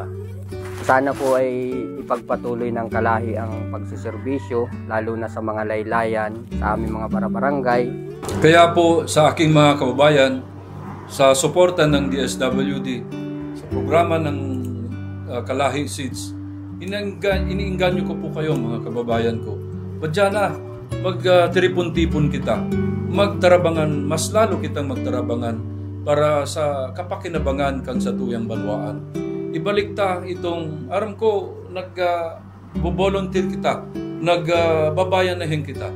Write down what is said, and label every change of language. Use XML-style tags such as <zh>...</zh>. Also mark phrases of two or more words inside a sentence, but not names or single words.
<tl>Sana po ay ipagpatuloy ng kalahi ang pagsiservisyo, lalo na sa mga laylayan, sa aming mga barangay. Kaya po sa aking mga kababayan, sa suporta ng DSWD, sa programa ng Kalahi Seeds, iniinganyo ko po kayo mga kababayan ko.</tl> <bik>Badya na, magtiripon-tipon kita, magtarabangan, mas lalo kitang magtarabangan para sa kapakinabangan kan sa tuyang banwaan. Ibalik ta itong, aram ko, nag-volunteer kita, nagbabayanahin kita.</bik>